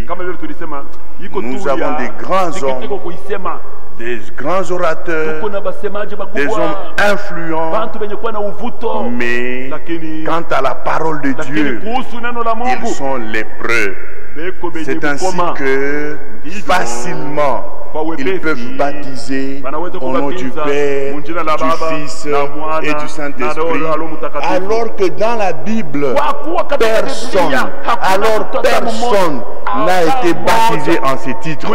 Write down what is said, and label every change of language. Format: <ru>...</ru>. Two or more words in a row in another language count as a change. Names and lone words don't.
<sw>Kama vile tulisema, iko</sw> <fr>Nous</fr> <sw>tu</sw> <fr>avons</fr> <sw>ya</sw> <fr>des grands</fr> <sw>sikitiko</sw> <fr>hommes,</fr> <sw>kuisema.</sw> <fr>des grands orateurs,</fr> <sw>Tuko na basemaji</sw> <fr>des hommes</fr> <sw>bakubwa,</sw> <fr>influents,</fr> <sw>bantu benye kuwa na uvuto,</sw> <fr>mais</fr> <sw>lakini</sw> <fr>quant à la parole de</fr> <sw>lakini</sw> <fr>Dieu,</fr> <sw>kuhusu neno la</sw> <fr>ils</fr> <sw>Mungu</sw> <fr>sont lépreux.</fr> <sw>beko benye</sw> <fr>C'est ainsi</fr> <sw>bukoma.</sw> <fr>que facilement ils peuvent baptiser au nom du Père, du Fils et du Saint-Esprit, alors que dans la Bible, personne n'a été baptisé en ces titres.</fr>